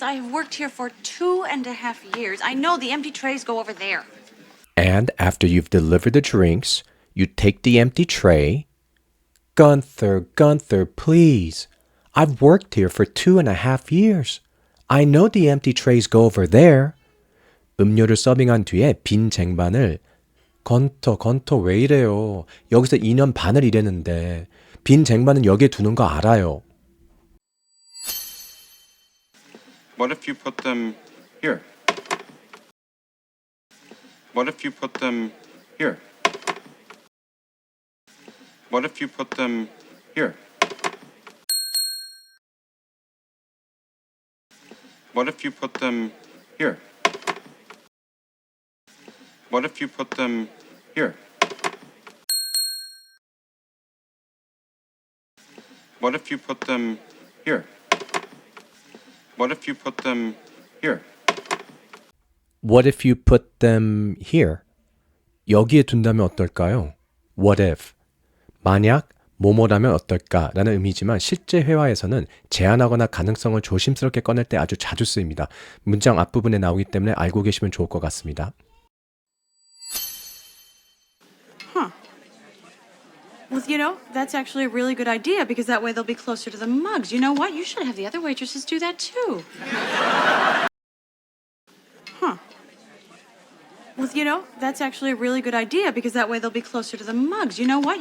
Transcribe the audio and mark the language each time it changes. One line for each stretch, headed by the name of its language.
English: I have worked here for 2.5 years. I know the empty trays go over there. And after you've delivered the drinks, you take the empty tray. Gunther, please. I've worked here for 2.5 years. I know the empty trays go over there.
Korean: 음료를 서빙한 뒤에 빈 쟁반을 건터 왜 이래요? 여기서 2년 반을 일했는데 빈 쟁반은 여기에 두는 거 알아요.
English: What if you put them here? What if you put them here? What if you put them here? What if you put them here? What if you put them here? What if you put them here? What if you put them here? What if you put them here?
Korean: 여기에 둔다면 어떨까요?
English: What if?
Korean: 만약 뭐뭐라면 어떨까라는 의미지만 실제 회화에서는 제안하거나 가능성을 조심스럽게 꺼낼 때 아주 자주 쓰입니다. 문장 앞부분에 나오기 때문에 알고 계시면 좋을 것 같습니다.
English: Well, you know, that's actually a really good idea because that way they'll be closer to the mugs. You know what? You should have the other waitresses do that too. Well, you know, that's actually a really good idea because that way they'll be closer to the mugs. You know what?